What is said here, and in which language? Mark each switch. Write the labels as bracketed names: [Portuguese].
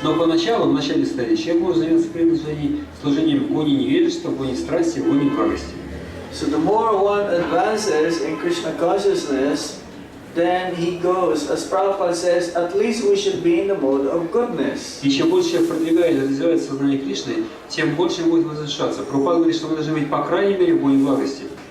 [Russian] Но поначалу, в начале стадии, человек может заняться преданным служением в гоне невежества, в гоне страсти, в гоне благости. [English] So the more one advances in Krishna consciousness, then he goes, as Prabhupada says, at least we should be in the mode of goodness. [Russian] И чем больше человек продвигает, развивает сознание Кришны, тем больше будет возвышаться. Прабхупада говорит, что мы должны быть, по крайней мере, в гоне благости.